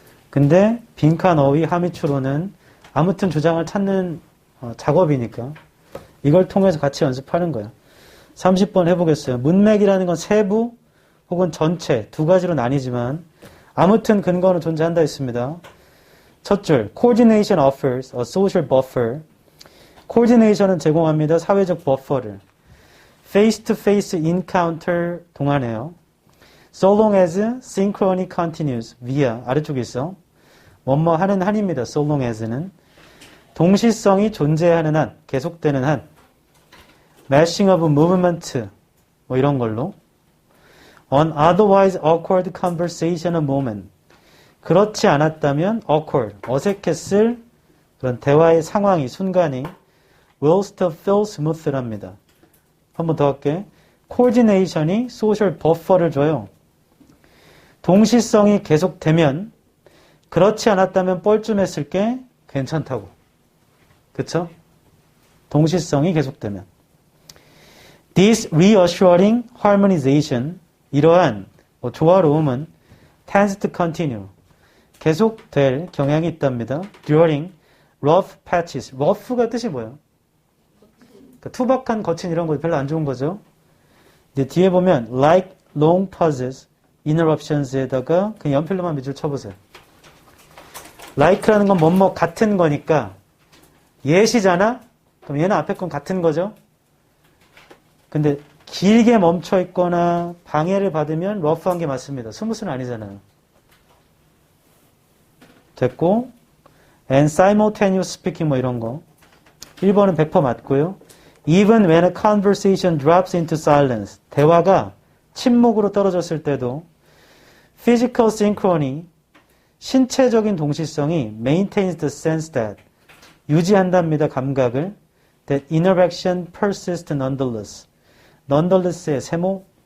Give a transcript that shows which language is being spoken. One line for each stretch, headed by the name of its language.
Korean: 근데 빈칸, 어휘, 함의추론은 아무튼 주장을 찾는 작업이니까 이걸 통해서 같이 연습하는 거예요. 30번 해보겠어요. 문맥이라는 건 세부 혹은 전체 두 가지로 나뉘지만 아무튼 근거는 존재한다 했습니다. 첫 줄,
English: coordination offers a social buffer.
Korean: coordination은 제공합니다. 사회적 버퍼를.
English: face-to-face encounter
Korean: 동안에요.
English: so long as synchrony continues via
Korean: 아래쪽에 있어. 뭐뭐 하는 한입니다. so long as는. 동시성이 존재하는 한, 계속되는 한.
English: mashing of movement
Korean: 뭐 이런 걸로.
English: an otherwise awkward conversation a moment.
Korean: 그렇지 않았다면
English: awkward,
Korean: 어색했을 그런 대화의 상황이, 순간이
English: will still feel smooth랍니다.
Korean: 한 번 더 할게. coordination이 social buffer를 줘요. 동시성이 계속되면 그렇지 않았다면 뻘쭘했을 게 괜찮다고. 그쵸? 동시성이 계속되면.
English: This reassuring harmonization,
Korean: 이러한 조화로움은
English: tends to continue,
Korean: 계속될 경향이 있답니다.
English: During rough patches.
Korean: rough가 뜻이 뭐예요? 그러니까 투박한, 거친 이런 거 별로 안 좋은 거죠. 이제 뒤에 보면
English: like long pauses, interruptions
Korean: 에다가 그냥 연필로만 밑줄 쳐보세요. like라는 건 뭐뭐 같은 거니까 예시잖아? 그럼 얘는 앞에 건 같은 거죠? 근데 길게 멈춰 있거나 방해를 받으면 rough한 게 맞습니다. 스무스는 아니잖아요. 됐고,
English: and simultaneous speaking
Korean: 뭐 이런 거. 1번은 100% 맞고요.
English: Even when a conversation drops into silence.
Korean: 대화가 침묵으로 떨어졌을 때도
English: physical synchrony,
Korean: 신체적인 동시성이
English: maintains the sense that,
Korean: 유지한답니다. 감각을.
English: That interaction persists nonetheless.
Korean: nonetheless의 세모.